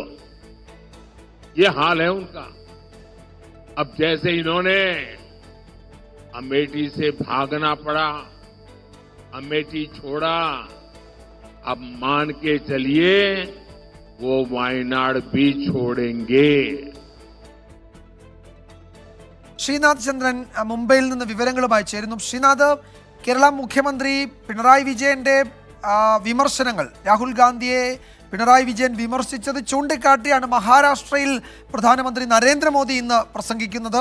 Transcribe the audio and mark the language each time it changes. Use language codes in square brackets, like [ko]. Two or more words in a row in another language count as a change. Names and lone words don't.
[hi] ये हाल है उनका। अब जैसे इन्होंने अमेठी से भागना पड़ा, अमेठी छोड़ा, अब मान के चलिए वो वायनाड भी छोड़ेंगे। [ml] ശ്രീനാഥ് ചന്ദ്രൻ മുംബൈയിൽ നിന്ന് വിവരങ്ങളുമായി ചേരുന്നു. ശ്രീനാഥ്, കേരള മുഖ്യമന്ത്രി പിണറായി വിജയന്റെ വിമർശനങ്ങൾ, രാഹുൽ ഗാന്ധിയെ പിണറായി വിജയൻ വിമർശിച്ചത് ചൂണ്ടിക്കാട്ടിയാണ് മഹാരാഷ്ട്രയിൽ പ്രധാനമന്ത്രി നരേന്ദ്രമോദി ഇന്ന് പ്രസംഗിക്കുന്നത്.